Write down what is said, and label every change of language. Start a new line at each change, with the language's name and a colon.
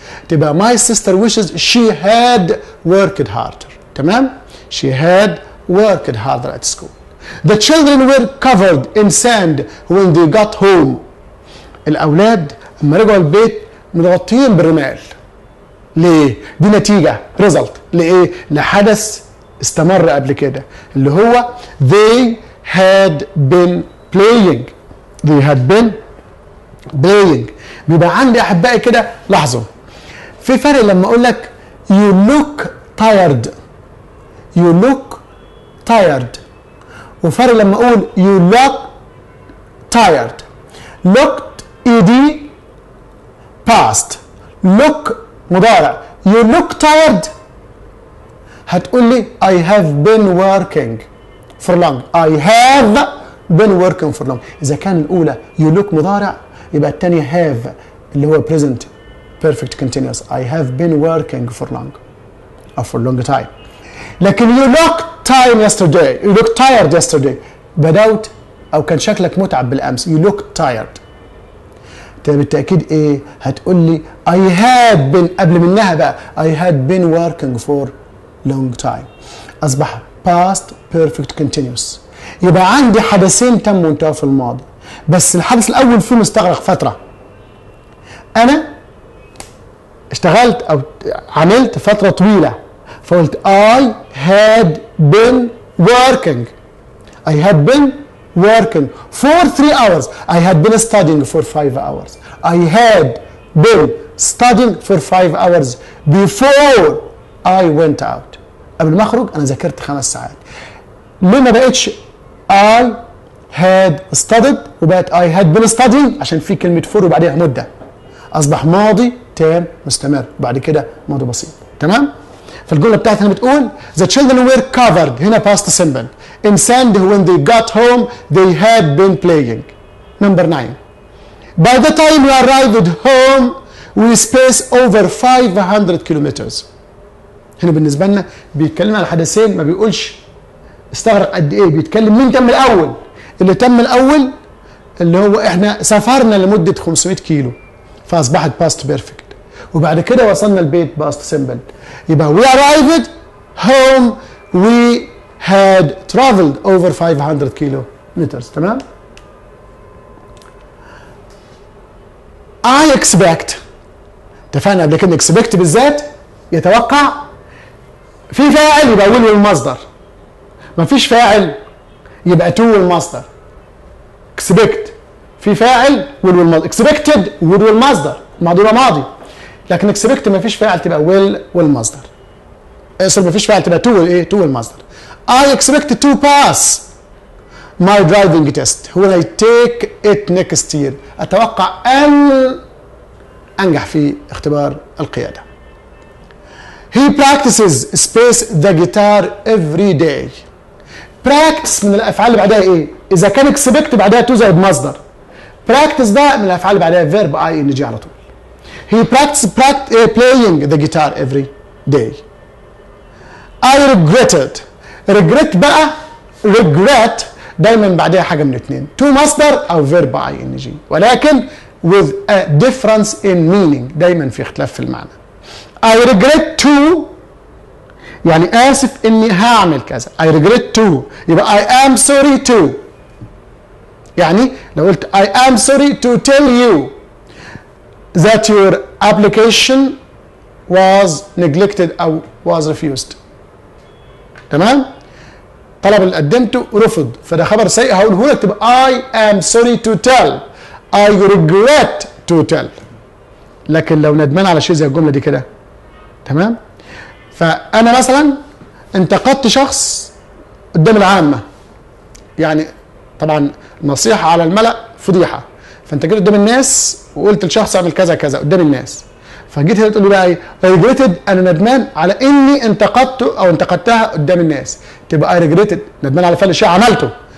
English: تبقى my sister wishes she had worked harder. تمام؟ she had worked harder at school. The children were covered in sand when they got home.
Arabic: الاولاد لما رجعوا البيت متغطيين بالرمال. ليه؟ دي نتيجه result لايه؟ لحدث استمر قبل كده اللي هو
English: they had been playing. they had been playing.
Arabic: بيبقى عندي احبائي كده، لاحظوا في فرق لما اقول لك
English: you look tired. you look tired.
Arabic: وفرق لما اقول
English: you look tired. looked ed past.
Arabic: look مضارع.
English: you look tired
Arabic: هتقول لي
English: I have been working for long. I have been working for long.
Arabic: إذا كان الأولى you look مضارع يبقى الثانية have اللي هو present perfect continuous.
English: I have been working for long أو for long time.
Arabic: لكن
English: you look you look tired yesterday
Arabic: بدأت أو كان شكلك متعب بالأمس.
English: you look tired.
Arabic: بالتأكيد إيه؟ هتقول لي
English: I had been
Arabic: قبل منها بقى
English: I had been working for long time. أصبح past perfect continuous.
Arabic: يبقى عندي حدثين تم وانتهوا في الماضي، بس الحدث الاول فيهم استغرق فتره. انا اشتغلت او عملت فتره طويله، فقلت
English: I had been working. I had been working for 3 hours. I had been studying for 5 hours. I had been studying for 5 hours before I went out.
Arabic: قبل ما اخرج انا ذاكرت 5 ساعات. ليه ما بقتش
English: I had studied
Arabic: وبقت
English: I had been studying؟
Arabic: عشان في كلمة for وبعديها مدة. أصبح ماضي تام مستمر وبعد كده ماضي بسيط.
English: تمام؟
Arabic: فالجملة بتاعتنا بتقول
English: The children were covered هنا past simple in sand when they got home they had been playing. Number 9. By the time we arrived home we spaced over 500 kilometers.
Arabic: هنا بالنسبة لنا بيتكلم على حدثين، ما بيقولش استغرق قد ايه، بيتكلم مين تم الاول. اللي تم الاول اللي هو احنا سافرنا لمده 500 كيلو فاصبحت باست بيرفكت، وبعد كده وصلنا البيت باست سمبل.
English: يبقى we arrived home we had traveled over 500 kilometers.
Arabic: تمام؟ I expect، اتفقنا قبل كده expect بالذات يتوقع. في فاعل يبقى will والمصدر، ما فيش فاعل يبقى to والمصدر. expect في فاعل will والمصدر. expected will والمصدر، ماضي وماضي. لكن expect ما فيش فاعل تبقى will والمصدر. ما فيش فاعل تبقى to والايه؟ to والمصدر.
English: I expect to pass my driving test when I take it next year.
Arabic: اتوقع ان انجح في اختبار القيادة.
English: He practices space the guitar every day.
Arabic: practice من الافعال اللي بعدها ايه؟ اذا كان expect بعدها to زائد مصدر. practice ده من الافعال اللي بعدها verb ing على طول.
English: he practiced playing the guitar every day. I regretted.
Arabic: regret بقى regret دايما بعدها حاجه من الاثنين، to مصدر او verb ing، ولكن
English: with a difference in meaning،
Arabic: دايما في اختلاف في المعنى. I regret to يعني اسف اني هعمل كذا.
English: I regret to يبقى I am sorry to.
Arabic: يعني لو قلت
English: I am sorry to tell you that your application was neglected أو was refused.
Arabic: تمام؟ طلب اللي قدمته رفض، فده خبر سيء هقوله لك تبقى I am sorry to tell.
English: I regret to tell.
Arabic: لكن لو ندمان على شيء زي الجملة دي كده، تمام؟ فأنا مثلا انتقدت شخص قدام العامة، يعني طبعا نصيحة على الملأ فضيحة، فانت جيت قدام الناس وقلت لشخص اعمل كذا كذا قدام الناس، فجيت هنا تقول لي بقى ايه؟ ريجريتد انا ندمان على اني انتقدته او انتقدتها قدام الناس، تبقى اي ريجريتد ندمان على فعل شيء عملته.